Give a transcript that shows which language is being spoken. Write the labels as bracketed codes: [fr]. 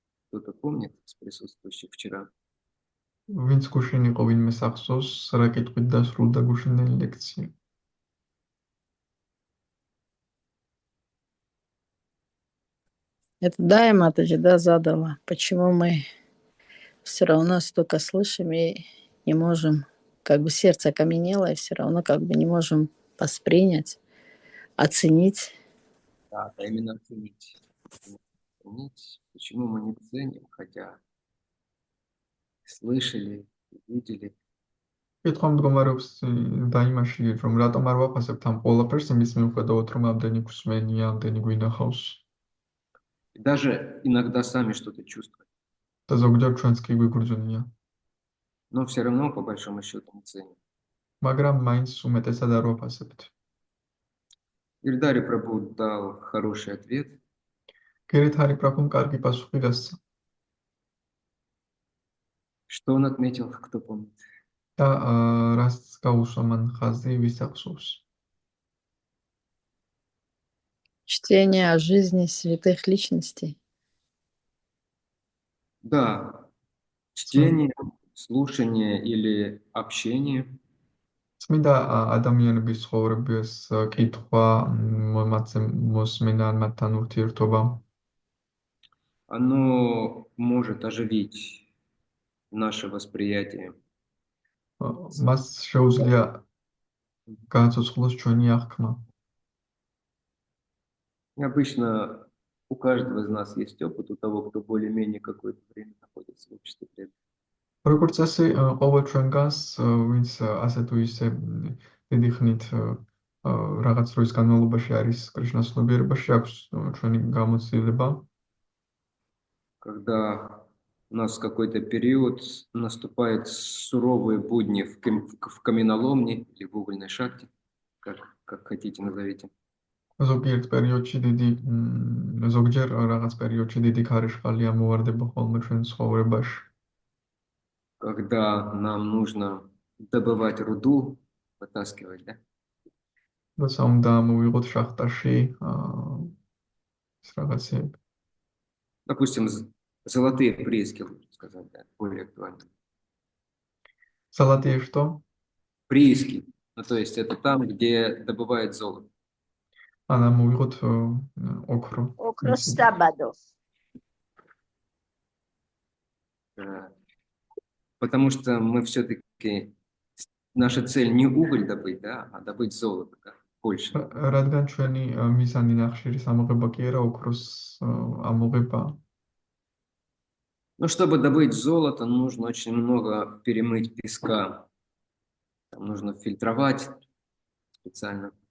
[ru] Кто-то помнит из присутствующих вчера? [ka] ვინც გუშინ იყო, ვინმე ახსოვს რა კითხვით დასრულდა გუშინდელი ლექცია. [ru] Это да, Матаджи, да, задала. Почему мы все равно столько слышим и не можем, как бы сердце окаменело, и все равно как бы не можем воспринять, оценить. Да, именно оценить. Почему мы не ценим, хотя слышали, видели. [ka] კითხვა მდგომარეობს დაიმაში, რომ რატომ არ ვაფასებთ ამ ყველაფერს იმის მიუხედავად, რომ ამდენი გვსმენია, ამდენი გვინახავს. [ru] Даже иногда сами что-то чувствуем. [ka] და ზოგჯერ ჩვენც კი გვიგრძნია. [ru] Но все равно, по большому счету, не ценим. [ka] მაგრამ მაინც უმეტესად არ ვაფასებთ. [ru] Гирдари Прабху дал хороший ответ. [ka] გირითარი პრაბჰუმ კარგი პასუხი გასცა. [ru] Что он отметил, кто помнит? [ka] და რას გაუსვა მან ხაზი, ვის ახსოვს? [ru] Чтение о жизни святых личностей. Да, чтение, слушание или общение. [ka] წმინდა ადამიანების ცხოვრების კითხვა, მათზე მოსმენა, მათთან ურთიერთობა. [ru] Оно может оживить наше восприятие. [ka] მას შეუძლია გააცოცხლოს ჩვენი აღქმა. [ru] Обычно у каждого из нас есть опыт, у того, кто более-менее какое-то время находится в обществе преданных. [ka] როგორც წესი, ყოველ ჩვენგანს, ვინც ასე თუ ისე დიდი ხნით რაღაც დროის განმავლობაში არის კრიშნას ცნობიერებაში, აქვს ჩვენი გამოცდილება. [ru] Когда у нас какой-то период наступают суровые будни в каменоломне или в угольной шахте, как хотите назовите. [ka] ზოგიერთ პერიოდში ზოგჯერ რაღაც პერიოდში დიდი ქარიშხალი ამოვარდება ხოლმე ჩვენ ცხოვრებაში. [ru] Когда нам нужно добывать руду, вытаскивать, да? [ka] როცა უნდა მოვიღოთ შახტაში ეს რაღაცები. [ru] Допустим, золотые прииски, лучше сказать, да, более актуально. Золотые что? Прииски. Ну, то есть это там, где добывают золото. [ka] Она мовигот окру. Окростабадов. [ru] Потому что мы все-таки, наша цель не уголь добыть, да, а добыть золото, да, больше. [ka] რადგან ჩვენი მიზანი ნახშირის ამოღება კი არა, ოქროს ამოღება. [ru] Ну, чтобы добыть золото, нужно очень много перемыть песка. Там нужно фильтровать специально.